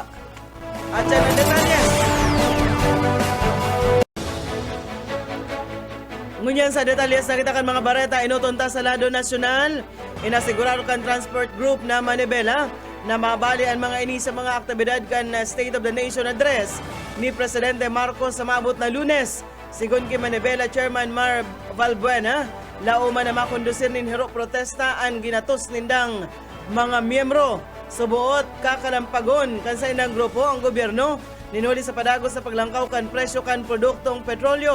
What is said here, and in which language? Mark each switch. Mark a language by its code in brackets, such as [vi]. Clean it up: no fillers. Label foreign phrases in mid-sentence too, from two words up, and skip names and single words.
[tl] At yan ang detalye. [bik] Ngunyan sa detalyes nakita kan mga bareta inutunta sa lado nasyonal, inasigurado kan transport group na Manibela na mabali ang mga ini sa mga aktibidad kan State of the Nation address ni Presidente Marcos sa maabot na Lunes. Sigon kay Manibela Chairman Mar Valbuena, lauman na makondusir nin hero protesta ang ginatos nindang mga miyembro. Subuot kakalampagon kan sa inang grupo ang gobyerno ninuli sa padagos sa paglangkaw kan presyo kan produktong petrolyo.